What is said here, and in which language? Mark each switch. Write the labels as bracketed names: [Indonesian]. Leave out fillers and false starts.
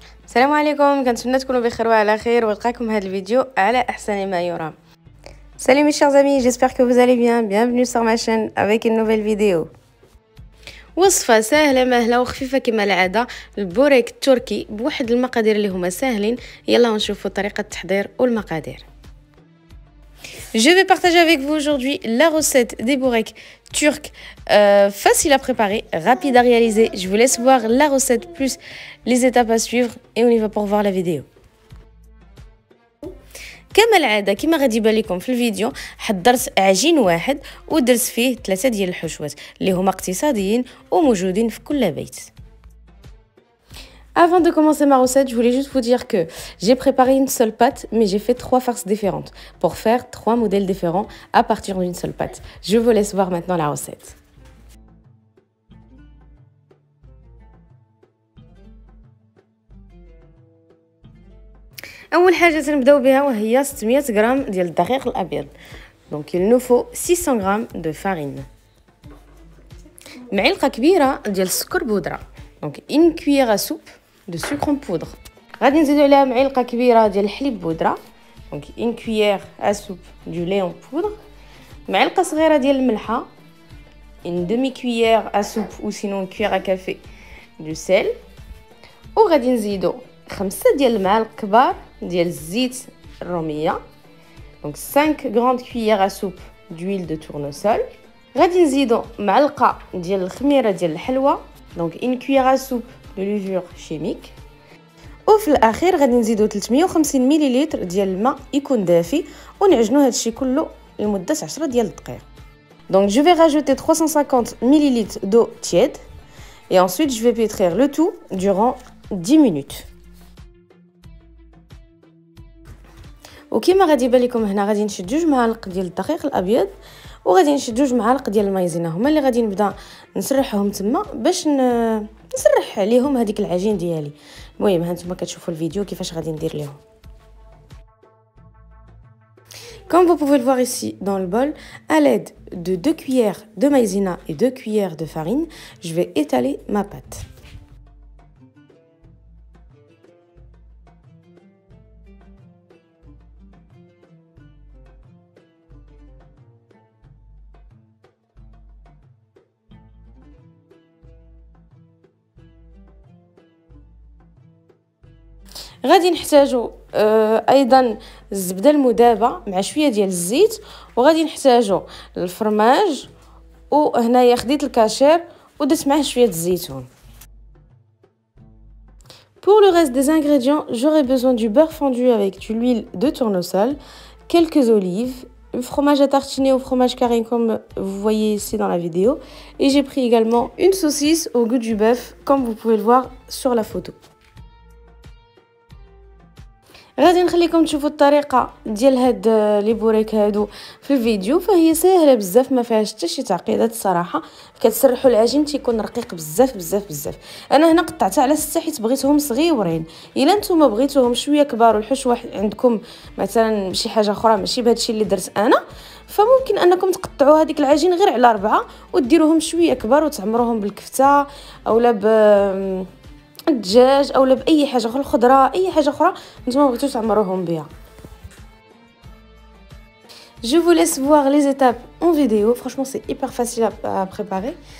[Arabic] السلام عليكم، كنتمنى تكونوا بخير وعلى خير ولقاكم هذا الفيديو على احسن ما يرام. [French] Salut mes chers amis, j'espère que vous allez bien. Bienvenue sur ma chaîne avec une nouvelle vidéo. [Arabic] وصفة سهلة مهلة وخفيفة كما العادة، البوريك التركي بواحد المقادير اللي هما ساهلين. يلا نشوفوا طريقة التحضير والمقادير. [French] Je vais partager avec vous aujourd'hui la recette des boureks turcs, facile à préparer, rapide à réaliser. Je vous laisse voir la recette plus les étapes à suivre et on y va pour voir la vidéo. [Arabic] كما العاده كما غادي يبان لكم في الفيديو، حضرت عجين واحد ودرت فيه 3 ديال الحشوات اللي هما اقتصاديين وموجودين في كل بيت. [French] Avant de commencer ma recette, je voulais juste vous dire que j'ai préparé une seule pâte, mais j'ai fait 3 farces différentes pour faire 3 modèles différents à partir d'une seule pâte. Je vous laisse voir maintenant la recette. [Arabic] اول حاجه تنبداو بها وهي 600 غرام ديال الدقيق الابيض. [French] Donc il nous faut 600 غرام de farine. [Arabic] معلقه كبيره ديال السكر بودره. [French] Donc une cuillère à soupe de sucre en poudre. [Arabic] غادي نزيدو عليها معلقه كبيره ديال الحليب بودره. [French] Donc une cuillère à soupe du lait en poudre. [Arabic] معلقه صغيره ديال الملحه. [French] Une demi-cuillère à soupe ou sinon une cuillère à café du sel. [Arabic] وغادي نزيدو 5 ديال المعالق كبار ديال الزيت الروميه. [French] Donc 5 grandes cuillères à soupe d'huile de tournesol. [Arabic] غادي نزيدو معلقه ديال الخميره ديال الحلوى. [French] Donc une cuillère à soupe de levure chimique. [Arabic] وفي الاخير غادي نزيدو 350 مليلتر ديال الماء يكون دافي ونعجنوا هذا الشيء كله لمده 10 ديال الدقائق. [French] Donc je vais rajouter 350 ml d'eau tiède et ensuite je vais pétrir le tout durant 10 minutes. [Arabic] وكما غادي يبان لكم هنا غادي نشد 2 معالق ديال الدقيق الابيض وغادي نشد 2 معالق ديال المايزينا، هما اللي غادي نبدا نسرحهم تما باش نسرح عليهم هذيك العجين ديالي. المهم ها نتوما كتشوفوا الفيديو كيفاش غادي ندير ليهم. [French] Comme vous pouvez le voir ici dans le bol, à l'aide de 2 cuillères de maïzena et 2 cuillères de farine, je vais étaler ma pâte. [Arabic] غادي نحتاجو ايضا الزبده المذابه مع شويه ديال الزيت، وغادي نحتاجو الفرماج، وهنايا خديت الكاشير ودرت معاه شويه الزيتون. [French] Pour le reste des ingrédients, j'aurai besoin du beurre fondu avec de l'huile de tournesol, quelques olives, le fromage à tartiner au fromage carré comme vous voyez ici dans la vidéo, et j'ai pris également une saucisse au goût du bœuf comme vous pouvez le voir sur la photo. [Arabic] غادي نخليكم تشوفوا الطريقه ديال هاد لي بوريك هادو في الفيديو، فهي ساهله بزاف ما فيهاش حتى شي تعقيدات الصراحه. كتسرحوا العجين تيكون رقيق بزاف بزاف بزاف. انا هنا قطعتها على 6 حيت بغيتهم صغيورين. الا نتوما بغيتوهم شويه كبار والحشوه عندكم مثلا شي حاجه اخرى ماشي بهذا الشيء اللي درت انا، فممكن انكم تقطعوا هذيك العجين غير على 4 وديروهم شويه كبار وتعمروهم بالكفته اولا الدجاج اولا باي حاجه اخرى، الخضره اي حاجه اخرى نتوما بغيتو تعمروهم بها. [French] Je vous laisse voir les étapes en vidéo. Franchement, c'est hyper facile à préparer.